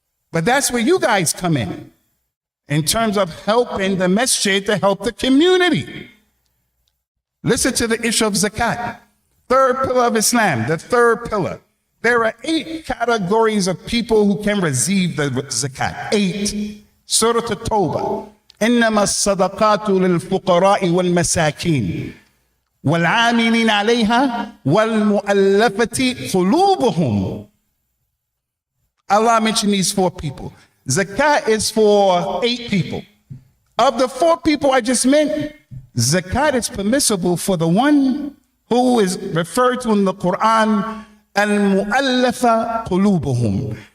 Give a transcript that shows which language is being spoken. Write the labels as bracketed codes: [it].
[en] But that's where you guys come in terms of helping the masjid to help the community. Listen to the issue of zakat. Third pillar of Islam, the third pillar. There are 8 categories of people who can receive the zakat. 8. Surah At-Tawbah. [ar] إنما الصدقات للفقراء والمساكين والعاملين عليها والمؤلفة قلوبهم. [en] Allah mentioned these 4 people. Zakat is for 8 people. Of the 4 people I just meant, zakat is permissible for the one who is referred to in the Quran, al-mu'allafa qulubuhum.